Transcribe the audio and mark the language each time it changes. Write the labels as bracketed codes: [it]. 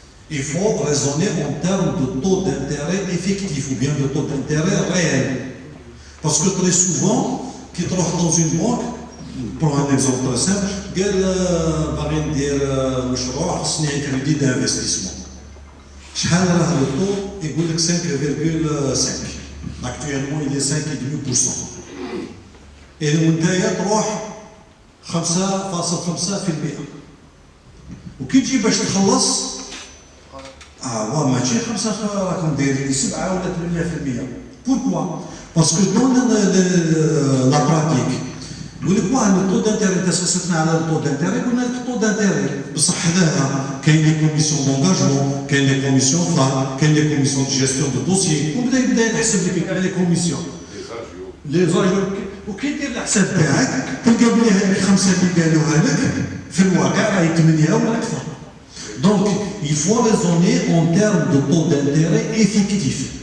[fr] Il faut raisonner en termes de taux d'intérêt effectif ou bien de taux d'intérêt réel. Parce que très souvent, qui trouve dans une banque, pour un exemple très simple, [ar] قال باغي ندير مشروع خصني كريدي [fr] d'investissement. [ar] شحال راه [fr] le taux [ar] يقول لك 5,5. [fr] Actuellement, il est 5,5%. Et [ar] نتايا تروح [fr] 5.5%. [ar] وكي تجي باش تخلص هو ماشي 5 راكم دايرين 7 ولا 8%. بوركوا؟ باسكو دون لا براتيك يقول لك واه الطو دانتيري انت سقسيتنا على الطو دانتيري قلنا لك الطو دانتيري بصح حداها كاين لي كوميسيون دونجاجمون كاين لي كوميسيون فار كاين لي كوميسيون دو جيستيون دو دوسيي وبدا يحسب لك على لي كوميسيون لي زاجور وكي دير الحساب تاعك تلقى بلي هذيك 5 اللي قالوها لك في الواقع راهي 8 ولا اكثر. [fr] Donc, il faut raisonner en termes de taux d'intérêt effectif.